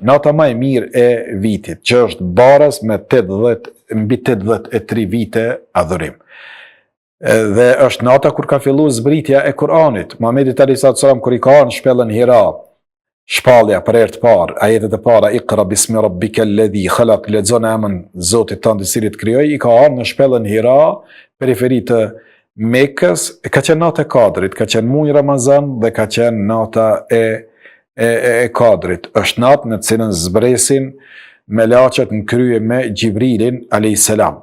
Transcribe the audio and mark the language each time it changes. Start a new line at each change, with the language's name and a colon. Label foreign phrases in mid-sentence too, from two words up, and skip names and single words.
Albanian: Nata më e mirë e vitit, që është baraz me mbi 83 vite adhurim. Dhe është nata kur ka fillu zbritja e Kur'anit. Muhamedi
Arabic: عليه السلام
Albanian: kur i ka ardhur shpellën Hira, shpallja për herë të parë, ajetet e para,
Arabic: اقرأ باسم ربك الذي خلق,
Albanian: lexon emrin Zotit tënd i cili të krijoi, i ka ardhur në shpellën Hira, periferi të Mekës, ka qenë nata e Kadrit, ka qenë muaji Ramazan dhe ka qenë nata e Kadrit. Është natë në cilën zbresin melaqet në krye me Gjibrilin
Arabic: عليه السلام.